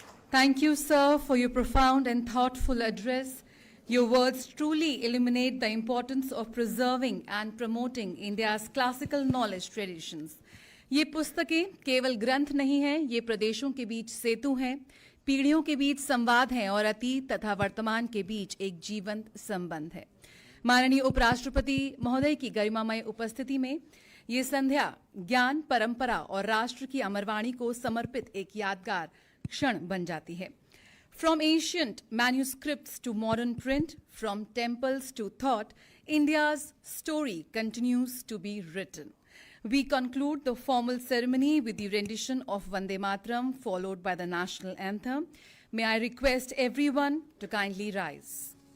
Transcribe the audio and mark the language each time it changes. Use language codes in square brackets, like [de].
[en] Thank you, sir, for your profound and thoughtful address. Your words truly illuminate the importance of preserving and promoting India's classical knowledge traditions. [hi] ये पुस्तकें केवल ग्रंथ नहीं हैं, ये प्रदेशों के बीच सेतु हैं, पीढ़ियों के बीच संवाद हैं और अतीत तथा वर्तमान के बीच एक जीवंत संबंध है. माननीय उपराष्ट्रपति महोदय की गरिमामय उपस्थिति में ये संध्या ज्ञान, परंपरा और राष्ट्र की अमरवाणी को समर्पित एक यादगार क्षण बन जाती है. [en] From ancient manuscripts to modern print, from temples to thought, India's story continues to be written. We conclude the formal ceremony with the rendition of Vande Mataram, followed by the national anthem. May I request everyone to kindly rise.